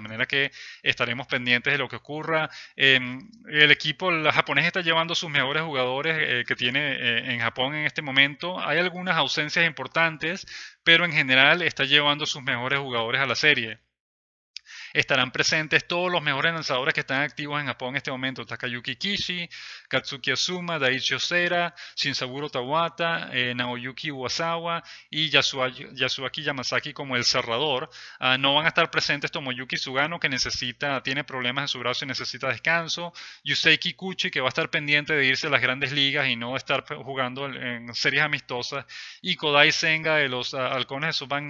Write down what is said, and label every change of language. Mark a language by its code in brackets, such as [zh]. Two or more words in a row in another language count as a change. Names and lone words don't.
[es] De manera que estaremos pendientes de lo que ocurra. El equipo japonés está llevando sus mejores jugadores que tiene en Japón en este momento. Hay algunas ausencias importantes, pero en general está llevando sus mejores jugadores a la serie. Estarán presentes todos los mejores lanzadores que están activos en Japón en este momento: Takayuki Kishi, Katsuki Azuma, Daichi Osera, Shinsaburo Tawata, Naoyuki Uwasawa y Yasuaki Yamazaki como el cerrador. No van a estar presentes Tomoyuki Sugano, que tiene problemas en su brazo y necesita descanso; Yusei Kikuchi, que va a estar pendiente de irse a las grandes ligas y no estar jugando en series amistosas; y Kodai Senga de los Halcones de SoftBank.